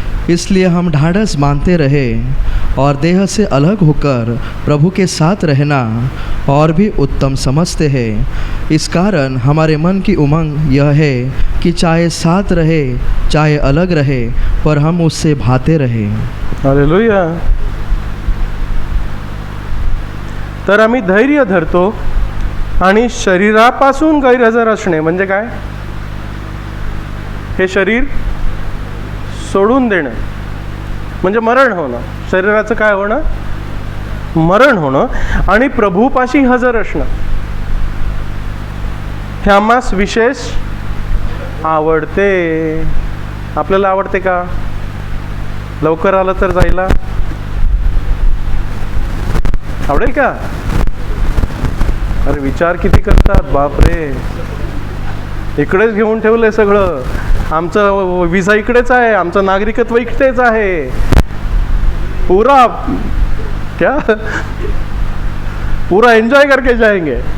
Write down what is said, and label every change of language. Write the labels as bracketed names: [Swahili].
[Hindi] इसलिए हम ढाढ़स मानते रहे और देह से अलग होकर प्रभु के साथ रहना और भी उत्तम समझते हैं. इस कारण हमारे मन की उमंग यह है कि चाहे साथ रहे चाहे अलग रहे, पर हम उससे भाते रहे. हालेलुया. [Marathi] तर आम्ही धैर्य धरतो आणि शरीरापासून गैरहजर असणे म्हणजे काय? हे शरीर सोडून देणं म्हणजे मरण होणं. शरीराचं काय होणं? मरण होणं. आणि प्रभूपाशी हजर असणं हे आम्हास विशेष आवडते. आपल्याला आवडते का? लवकर आलं तर जायला आवडेल का? अरे विचार किती करतात, बापरे. इकडेच घेऊन ठेवलंय सगळं. आमचं विसा इकडेच आहे, आमचं नागरिकत्व इकडेच आहे. [Hindi] पूरा क्या पूरा एंजॉय करके जाएंगे.